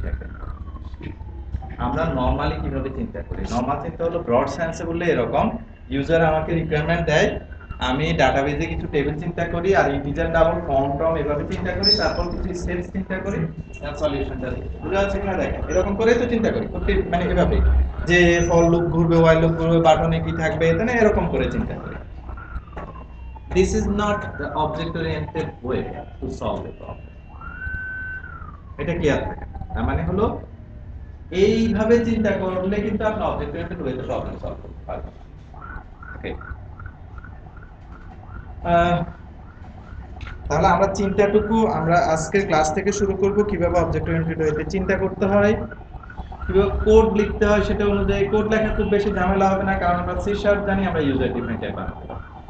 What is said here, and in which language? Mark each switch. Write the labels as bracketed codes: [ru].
[bn] এটাকে আমরা নরমালি কিভাবে চিন্তা করি, নরমাল চিন্তা হলো ব্রড সেন্সে বললে এরকম, ইউজার আমাকে রিকোয়ারমেন্ট দেয়, আমি ডাটাবেজে কিছু টেবিল চিন্তা করি আর ইন্টিজার ডাবল ফর্ম টর্ম এভাবে চিন্তা করি, তারপর কিছু স্টেপস চিন্তা করি, আর সলিউশনটা দিই। বুঝা যাচ্ছে কিনা দেখেন, এরকম করেই তো চিন্তা করি মানে এভাবে, যে ফর লুপ ঘুরবে, হোয়াইল লুপ ঘুরবে, বাটনে কি থাকবে, তাই এরকম করে চিন্তা করি। [en] This is not the object oriented way to solve a problem. [bn] এটা কি আছে? তার মানে হলো এইভাবে চিন্তা করলে কিন্তু আপনি অবজেক্ট ওরিয়েন্টেড ওয়েতে প্রবলেম সলভ করতে পারবেন। ওকে, তাহলে আমরা চিন্তাটুকু আমরা আজকের ক্লাস থেকে শুরু করব, কিভাবে অবজেক্ট ওরিয়েন্টেড ওয়েতে চিন্তা করতে হয়, কিভাবে কোড লিখতে হয়, সেটা অনুযায়ী কোড লেখা খুব বেশি ঝামেলা হবে না, কারণ আমরা সি শার্প জানি, আমরা ইউজার ডিফাইন টাইপ বানাতে পারবো।